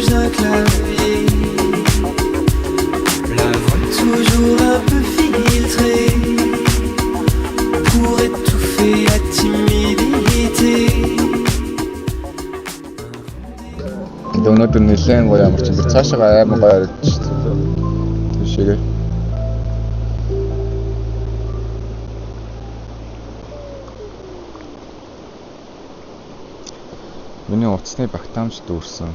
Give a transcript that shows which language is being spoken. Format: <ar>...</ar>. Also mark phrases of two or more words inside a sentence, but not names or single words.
<fr>clavier. La voix toujours un peu filtrée pour étouffer la timidité.</fr> <mn>Өнөөдөр нэлээд гоё ямар ч юм цаашаа аймаг гоё харагдаж шүү дээ. Тийшээгээ. Миний утасны багтаамж дүүрсэн.</mn>